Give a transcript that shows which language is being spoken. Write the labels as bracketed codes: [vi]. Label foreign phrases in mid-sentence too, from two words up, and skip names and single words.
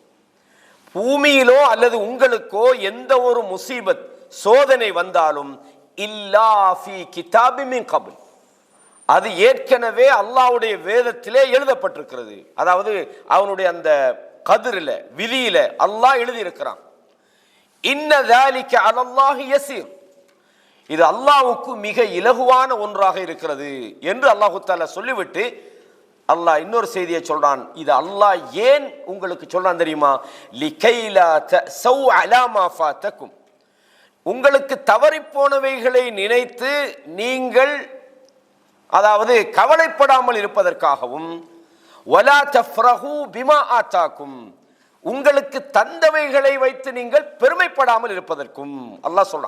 [ta] பூமியிலோ அல்லது உங்களுக்கோ எந்த ஒரு முசீபத், சோதனை வந்தாலும் [ar] إلا في كتاب من قبل, [ta] அது ஏற்கனவே அல்லாஹ்வுடைய வேதத்திலே எழுதப்பட்டிருக்கிறது. அதாவது அவனுடைய அந்த கதிரில விதியில அல்லாஹ் எழுதி இருக்கிறான். [ar] இன்ன ذلك على الله يسير, [ta] இது அல்லாஹ்வுக்கு மிக இலகுவான ஒன்றாக இருக்கிறது என்று அல்லாஹ் தஆலா சொல்லிவிட்டு அல்லாஹ் இன்னொரு செய்தியை சொல்றான். இது அல்லாஹ் ஏன் உங்களுக்கு சொல்றான் தெரியுமா? [ar] لكيلا تأسوا على ما فاتكم, [ta] உங்களுக்கு தவறி போனவைகளை நினைத்து நீங்கள் அதாவது கவலைப்படாமல் இருப்பதற்காகவும், [ar] ولا تفرحوا بما آتاكم, [ta] உங்களுக்கு தந்தவைகளை வைத்து நீங்கள் பெருமைப்படாமல் இருப்பதற்கும் அல்லாஹ் சொல்றான்.